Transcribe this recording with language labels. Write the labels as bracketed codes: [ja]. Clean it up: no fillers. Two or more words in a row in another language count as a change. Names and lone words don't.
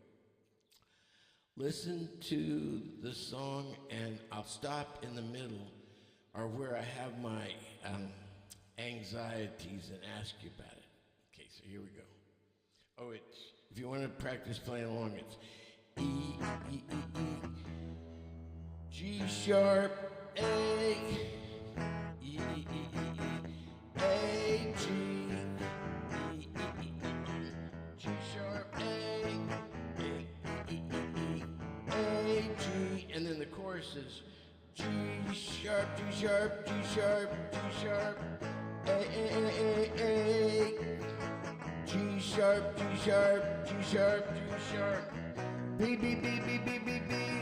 [en] Listen to the song, and I'll stop in the middle or where I have my anxieties and ask you about it. Okay, so here we go. Oh, if you want to practice playing along, it's E, E, E, E, G sharp, A, E, E, E, E, A, G, E, E, E, E, G sharp, A, G, and then the chorus is G sharp, G sharp, G sharp, G sharp, A, G sharp, G sharp, G sharp, G sharp, B, B, B, B, B, B, B.